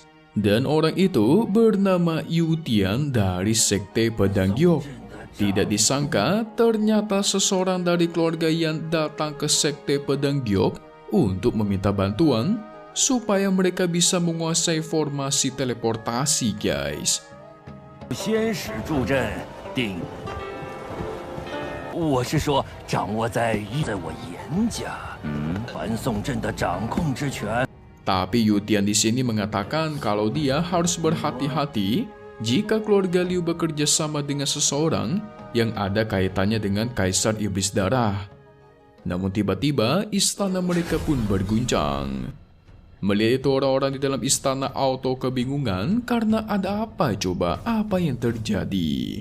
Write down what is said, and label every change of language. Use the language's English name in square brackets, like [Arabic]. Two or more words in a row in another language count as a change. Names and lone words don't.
[Indonesian] Dan orang itu bernama Yu Tian dari Sekte Pedang Giok. Tidak disangka ternyata seseorang dari keluarga Yan datang ke Sekte Pedang Giok untuk meminta bantuan supaya mereka bisa menguasai formasi teleportasi guys. [Chinese] 先使助阵定，我是说掌握在我严家，传送阵的掌控之权。 [Indonesian] Tapi Yu Tian di sini mengatakan kalau dia harus berhati-hati jika keluarga Liu bekerja sama dengan seseorang yang ada kaitannya dengan Kaisar Iblis Darah. Namun tiba-tiba istana mereka pun berguncang. Melihat itu orang-orang di dalam istana auto kebingungan karena ada apa coba, apa yang terjadi.